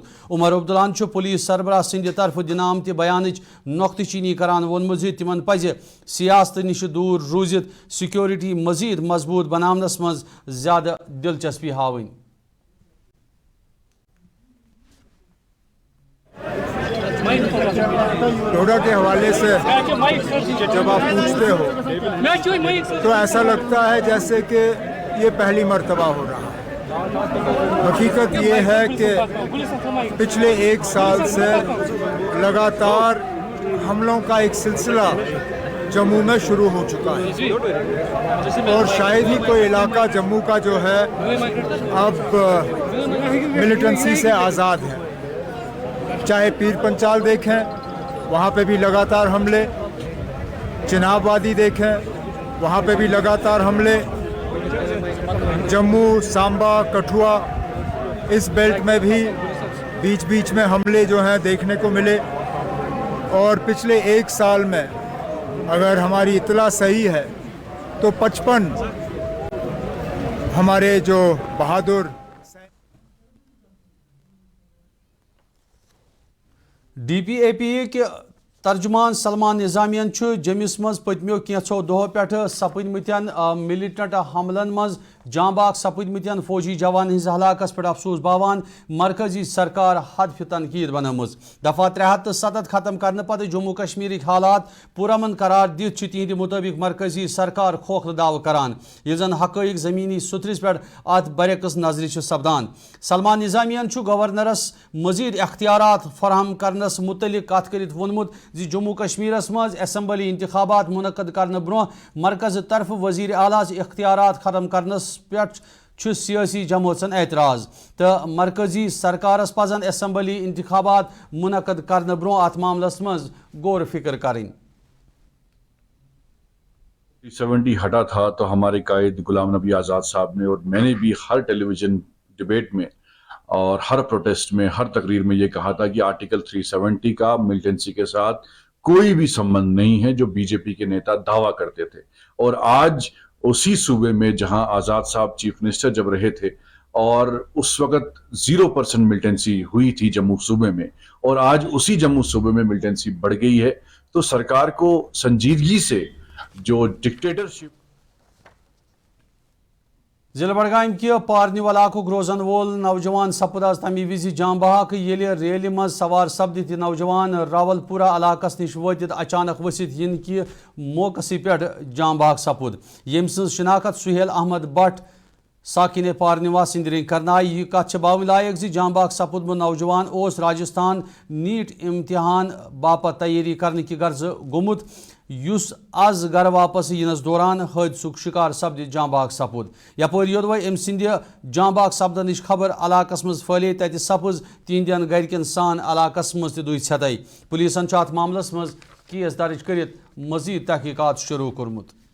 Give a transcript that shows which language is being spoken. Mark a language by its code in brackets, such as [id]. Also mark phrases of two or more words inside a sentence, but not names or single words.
[ks] عمر عبداللہن پولیس سربراہ سند طرف دنہ آمت بیانچ نقطہ چینی کران وونمت زِ تمن پزِ سیاست نش دور روزت سیکورٹی مزید مضبوط بناونس مز زیادہ دلچسپی ہاوٕنۍ. [ur] ڈوڈا کے حوالے سے جب آپ پوچھتے ہو تو ایسا لگتا ہے جیسے کہ یہ پہلی مرتبہ ہو رہا ہے. حقیقت یہ ہے کہ پچھلے 1 سال سے لگاتار حملوں کا ایک سلسلہ جموں میں شروع ہو چکا ہے, اور شاید ہی کوئی علاقہ جموں کا جو ہے اب ملیٹنسی سے آزاد ہے. چاہے پیر پنچال دیکھیں وہاں پہ بھی لگاتار حملے, چناب وادی دیکھیں وہاں پہ بھی لگاتار حملے, جموں سامبا کٹھوا اس بیلٹ میں بھی بیچ بیچ میں حملے جو ہیں دیکھنے کو ملے. اور پچھلے 1 سال میں اگر ہماری اطلاع صحیح ہے تو 55 ہمارے جو بہادر [ks] ڈی پی اے پی کے ترجمان سلمان نظامیان جمس مز پتمو کینچو دہو پہ سپدمتن ملیٹنٹ حملن مز جاں باغ سپدمتن فوجی جوان ہز ہلاکس پہ افسوس باوان مرکزی سرکار حدف تنقید بنم. دفعہ 370 ختم کرنے پتہ جموں کشمیر حالات پرامن قرار دت تہند مطابق مرکزی سرکار کھوکھلہ دعوی کران یہ زن حقائق زمینی سترس پہ ات برعکس نظر سپدان. سلمان نظامیان گورنرس مزید اختیارات فراہم کرنس متعلق کت کرت وونمت جموں کشمیرس مز اسمبلی انتخابات منعقد کرنے برو مرکز طرف وزیر اعلیٰ اختیارات ختم کرنس پہ چھ سیاسی جماعتن اعتراض تو مرکزی سرکارس پزن اسمبلی انتخابات منعقد کرنے برو ات معاملس مز غور فکر کریں. [ur] 370 ہٹا تھا تو ہمارے قائد غلام نبی آزاد صاحب نے اور میں نے بھی ہر [en] television debate [ur] میں اور ہر پروٹیسٹ میں ہر تقریر میں یہ کہا تھا کہ آرٹیکل 370 کا ملٹنسی کے ساتھ کوئی بھی سمبند نہیں ہے جو بی جے پی کے نیتا دعویٰ کرتے تھے. اور آج اسی صوبے میں جہاں آزاد صاحب [en] chief minister [ur] جب رہے تھے اور اس وقت 0% ملٹنسی ہوئی تھی جموں صوبے میں اور آج اسی جموں صوبے میں ملٹنسی بڑھ گئی ہے تو سرکار کو سنجیدگی سے جو ڈکٹیٹرشپ [ks] ضلع بڈگام کہ پارنی علاقہ روزن وول نوجوان سپد آز تمی وز جام بحق یل ریلی مز سوار سپدت نوجوان راول پورہ علاقس نش واتت اچانک ورست ین کہ موقع پہ جام بحق سپد یم سن شناخت سہیل احمد بٹ ساکن پارنوا سند رنگ کرنا. یہ کت باو لائق زی جام بحق سپدم نوجوان اس راجستھان نیٹ امتحان باپت تیاری کرنے کی غرض گومت یس آز گھر واپس ینس دوران حادثک شکار سپد جام بحق سپد. یپور یودو ام سند جام بحق سپدنچ خبر علاقس مز پھیلے تت سپز تہندین گرکن سان علاقس مز تہ دُہۍ ژھٮ۪تَے. پولیسن ات معاملس مز کیس درج کرت مزید تحقیقات شروع کورمت.